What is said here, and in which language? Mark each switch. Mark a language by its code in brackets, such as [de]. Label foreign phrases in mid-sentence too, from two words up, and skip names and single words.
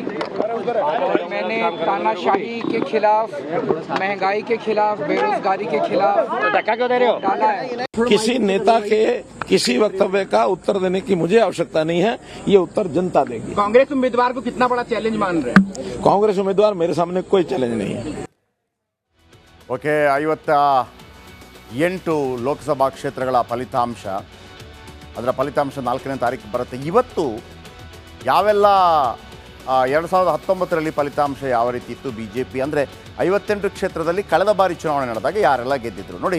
[hi] और मैंने तानाशाही के खिलाफ, महंगाई के खिलाफ, बेरोजगारी के खिलाफ डाला है। किसी नेता के किसी वक्तव्य का उत्तर देने की मुझे आवश्यकता नहीं है, ये उत्तर जनता देगी। कांग्रेस उम्मीदवार को कितना बड़ा चैलेंज मान रहे हैं? कांग्रेस उम्मीदवार मेरे सामने कोई चैलेंज नहीं है। [kn] ಓಕೆ, 58 ಲೋಕಸಭಾ ಕ್ಷೇತ್ರಗಳ ಫಲಿತಾಂಶ, ಅದರ ಫಲಿತಾಂಶ 4ನೇ ತಾರೀಕು ಬರುತ್ತೆ. ಇವತ್ತು ಯಾವೆಲ್ಲ 2019ರಲ್ಲಿ ಫಲಿತಾಂಶ ಯಾವ ರೀತಿ ಇತ್ತು, ಬಿ ಜೆ ಪಿ ಅಂದರೆ 58 ಕ್ಷೇತ್ರದಲ್ಲಿ ಕಳೆದ ಬಾರಿ ಚುನಾವಣೆ ನಡೆದಾಗ ಯಾರೆಲ್ಲ ಗೆದ್ದಿದ್ರು ನೋಡಿ.